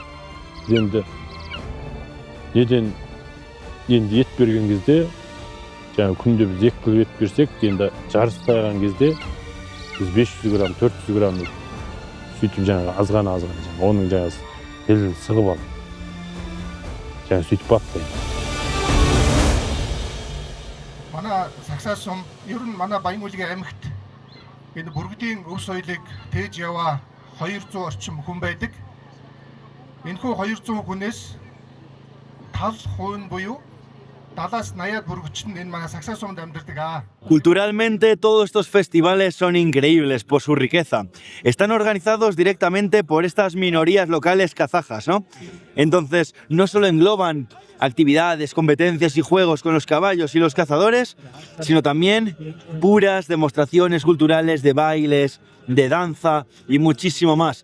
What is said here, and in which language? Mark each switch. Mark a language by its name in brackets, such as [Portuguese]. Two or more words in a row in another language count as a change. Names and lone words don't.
[Kazakh] Енді неден енді ет берген кезде, жаңағы күнде біз 2 кг ет берсек, енді жарыс таяған кезде біз 500 грамм, 400 грамм сөйтіп жаңағы азғана жаңағы оның жаңағы белін сығып алып. жаңағы сөйтіп баптайды. [Mongolian] Манай Саксай сум ер нь манай Баян-Улгийн аймагт энэ бүргэдийн өв соёлыг тээж яваа 200 орчим хүн байдаг. Энэхүү 200 хүнээс тал хувь буюу 70-80 бүргэдч нь энэ манай Саксай сумд амьдардаг. [Spanish] Culturalmente, todos estos festivales son increíbles por su riqueza. Están organizados directamente por estas minorías locales kazajas, ¿no? Entonces, no solo engloban actividades, competencias y juegos con los caballos y los cazadores, sino también puras demostraciones culturales de bailes, de danza y muchísimo más.